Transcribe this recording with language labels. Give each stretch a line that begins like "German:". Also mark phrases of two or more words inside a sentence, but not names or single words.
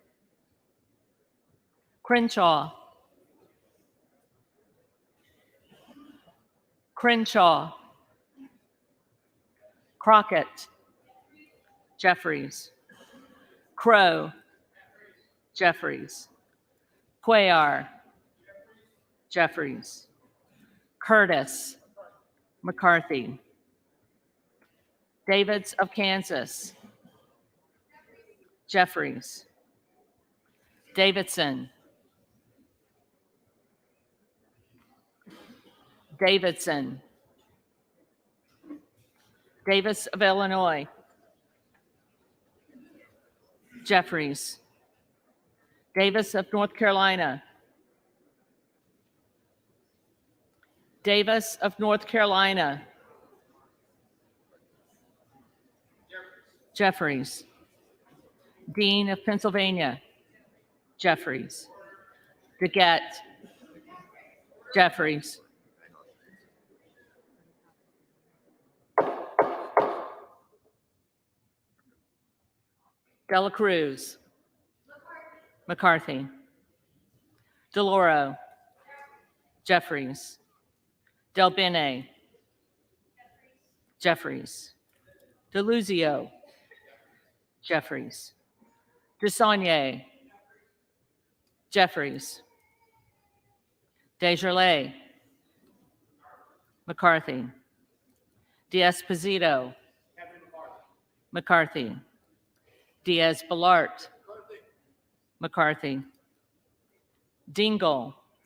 English: Crenshaw, Crockett, Jeffries, Crow, Jeffries, Cuellar, Jeffries, Curtis, McCarthy, Davids of Kansas, Jeffries, Davidson, Davis of Illinois, Jeffries, Davis of North Carolina, Davis of North Carolina, Jeffries, Dean of Pennsylvania, Jeffries, DeGette, Jeffries, Dela Cruz, McCarthy, DeLauro, Jeffries, Del Bene, Jeffries, DeLuzio, Jeffries, DeSaulnier, Jeffries, Desjardins, McCarthy, D'Esposito, McCarthy, Diaz-Balart, McCarthy, Dingle,